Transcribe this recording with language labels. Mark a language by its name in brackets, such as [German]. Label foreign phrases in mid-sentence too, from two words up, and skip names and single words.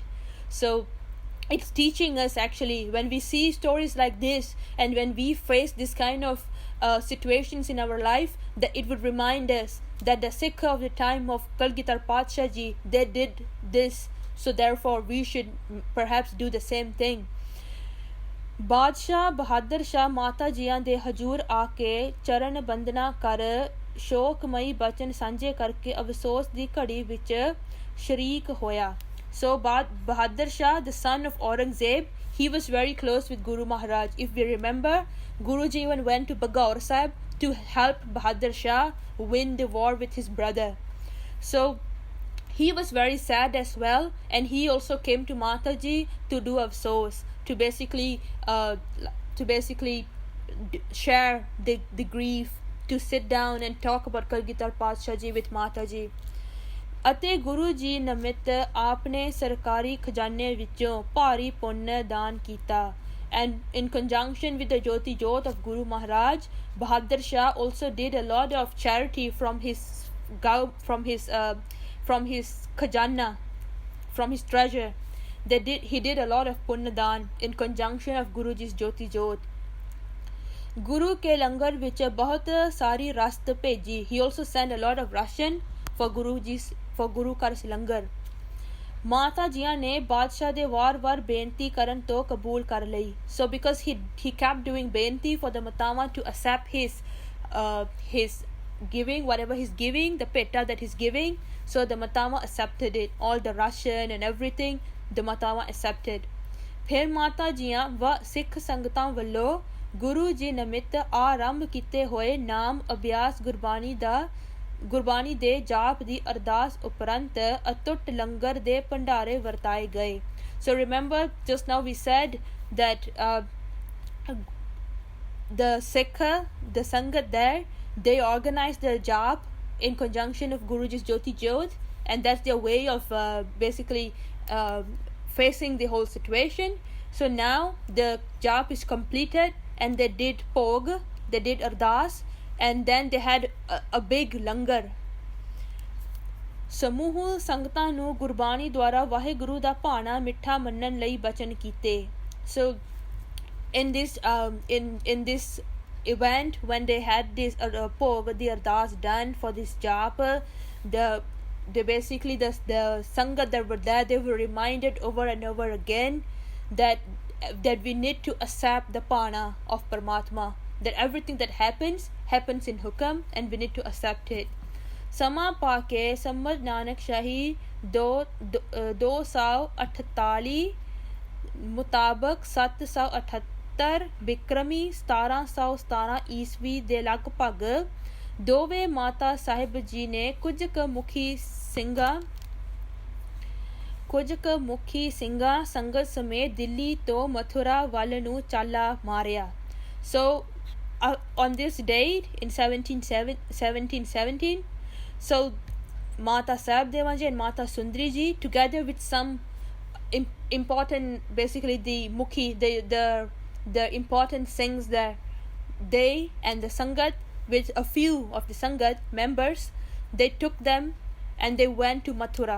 [English] So it's teaching us, actually, when we see stories like this and when we face this kind of situations in our life, that it would remind us that the Sikh of the time of Kalgitar Padsha Ji, they did this, so therefore we should perhaps do the same thing. [Punjabi] ਬਾਦਸ਼ਾਹ ਬਹਾਦਰ ਸ਼ਾਹ ਮਾਤਾ ਜੀਆਂ ਦੇ ਹਜੂਰ ਆ ਕੇ ਚਰਨ ਬੰਦਨਾ ਕਰ ਸ਼ੋਕਮਈ ਬਚਨ ਸਾਂਝੇ ਕਰਕੇ ਅਫਸੋਸ ਦੀ ਘੜੀ ਵਿੱਚ ਸ਼ਰੀਕ ਹੋਇਆ. [English] So Bahadur Shah, the son of Aurangzeb, he was very close with Guru Maharaj. If we remember, Guruji even went to Bagaur Sahib to help Bahadur Shah win the war with his brother. So he was very sad as well, and he also came to Mataji to do afsos, to basically share the grief, to sit down and talk about Kalgitar Padsha Ji with Mataji. [Punjabi] ਅਤੇ ਗੁਰੂ ਜੀ ਨਮਿਤ ਆਪਨੇ ਸਰਕਾਰੀ ਖਜ਼ਾਨੇ ਵਿੱਚੋਂ ਭਾਰੀ ਪੁੰਨ ਦਾਨ ਕੀਤਾ. [English] And in conjunction with the Jyoti Jyot of Guru Maharaj, Bahadur Shah also did a lot of charity from his khajana, from his treasure. He did a lot of [Punjabi] ਪੁੰਨ ਦਾਨ [English] in conjunction of Guruji's Jyoti Jyot. [Punjabi] ਗੁਰੂ ਕੇ ਲੰਗਰ ਵਿੱਚ ਬਹੁਤ ਸਾਰੀ ਰਸਤ ਭੇਜੀ. [English] He also sent a lot of ration for Guru Kar's langar. [Punjabi] ਮਾਤਾ ਜੀਆਂ ਨੇ ਬਾਦਸ਼ਾਹ ਦੇ ਵਾਰ-ਵਾਰ ਬੇਨਤੀ ਕਰਨ ਤੋਂ ਕਬੂਲ ਕਰ ਲਈ. [English] So because he kept doing ਬੇਨਤੀ for the Matawa to accept his giving, whatever he's giving, the petta that he's giving, so the Matawa accepted it, all the ration and everything the Matawa accepted. [Punjabi] ਫਿਰ ਮਾਤਾ ਜੀਆਂ ਵ ਸਿੱਖ ਸੰਗਤਾਂ ਵੱਲੋਂ ਗੁਰੂ ਜੀ ਨਮਿਤ ਆਰੰਭ ਕੀਤੇ ਹੋਏ ਨਾਮ ਅਭਿਆਸ ਗੁਰਬਾਣੀ ਦੇ ਜਾਪ ਦੀ ਅਰਦਾਸ ਉਪਰੰਤ ਅਤੁੱਟ ਲੰਗਰ ਦੇ ਭੰਡਾਰੇ ਵਰਤਾਏ ਗਏ. [English] So remember, just now we said that the Sikha, the Sangat there, they organized their jap in conjunction of Guruji's Jyoti Jyot, and that's their way of basically facing the whole situation. So now the jap is completed and they did Pog, they did ardas, and then they had a big langar. [Punjabi] ਸਮੂਹ ਸੰਗਤਾਂ ਨੂੰ ਗੁਰਬਾਣੀ ਦੁਆਰਾ ਵਾਹਿਗੁਰੂ ਦਾ ਭਾਣਾ ਮਿੱਠਾ ਮੰਨਣ ਲਈ ਬਚਨ ਕੀਤੇ. [English] So in this event, when they had this ਭੋਗ the ardas done for this jap, they basically the sangat that were there, they were reminded over and over again that we need to accept the pana of Paramatma, that everything that happens in hukam, and we need to accept it. [Punjabi] ਸਮਾਂ ਪਾ ਕੇ ਸੰਮਤ ਨਾਨਕ ਸ਼ਾਹੀ 248 ਮੁਤਾਬਕ 778 ਬਿਕਰਮੀ 1717 ਈਸਵੀ ਦੇ ਲਗਭਗ ਦੋਵੇਂ ਮਾਤਾ ਸਾਹਿਬ ਜੀ ਨੇ ਕੁਝ ਕੁ ਮੁਖੀ ਸਿੰਘਾਂ ਸੰਗਤ ਸਮੇਤ ਦਿੱਲੀ ਤੋਂ ਮਥੁਰਾ ਵੱਲ ਨੂੰ ਚਾਲਾ ਮਾਰਿਆ. [English] So on this date in 1717, so Mata Sahib Devan ji and Mata Sundri ji, together with some important, basically the mukhi, the important things that they and the sangat, with a few of the sangat members, they took them and they went to Mathura.